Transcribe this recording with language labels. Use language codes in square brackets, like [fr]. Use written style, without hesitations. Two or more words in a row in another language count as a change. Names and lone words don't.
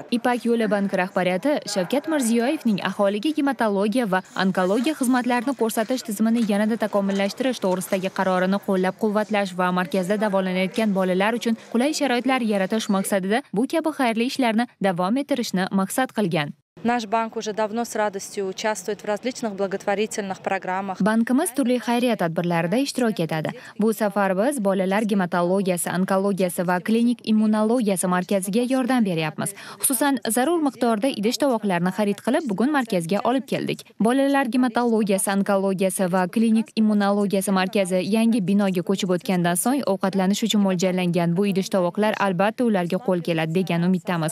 [uz] Ipak yo'li banki rahbariyati Shavkat Mirziyoyevning aholiga gematologiya va onkologiya xizmatlarini ko'rsatish tizimini yanada takomillashtirish to'g'risidagi qarorini qo'llab-quvvatlash va markazda davolanayotgan bolalar uchun qulay sharoitlar yaratish maqsadida bu kabi xayrli ishlarni davom ettirishni maqsad qilgan. [ru] Наш банк уже давно с радостью участвует в различных благотворительных программах. [uz] Bankimiz turli xayriya tadbirlarida ishtirok etadi. Bu safar biz bolalar gematologiyasi, onkologiyasi va klinik immunologiyasi markaziga yordam beryapmiz. Xususan, zarur miqdorda idish tovoqlarni xarid qilib, bugun markazga olib keldik. Bolalar gematologiyasi, onkologiyasi va klinik immunologiyasi markazi yangi binoga ko'chib o'tgandan so'ng ovqatlanish uchun mo'ljallangan bu idish tovoqlar albatta ularga qo'l keladi degan umiddamiz.